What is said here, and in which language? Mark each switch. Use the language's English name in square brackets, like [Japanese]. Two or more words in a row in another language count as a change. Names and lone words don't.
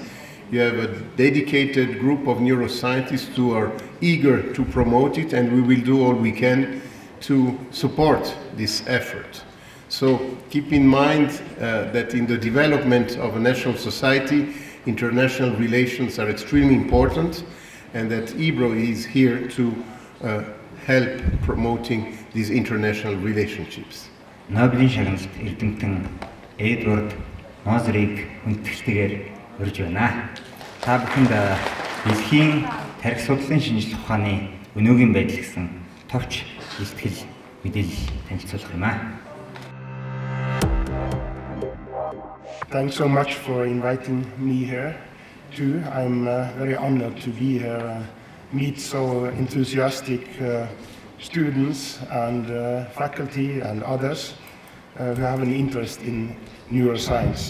[English] You have a dedicated group of neuroscientists who are eager to promote it, and we will do all we can to support this effort. So keep in mind that in the development of a national society, international relations are extremely important, and that IBRO is here to help promoting these international relationships. [Mongolian] Нобелийн шагналт эрдэмтэн Эдвард Мозерийг хүндэтгэлтэйгээр урьж байна. Та бүхэнд дэлхийн тарих судлалын шинжилгээ ухааны өнөөгийн байдал гэсэн товч илтгэл мэдээлэл танилцуулах юм аа. [English] Thanks so much for inviting me here too. I'm very honored to be here, meet so enthusiastic students and faculty and others who have an interest in neuroscience.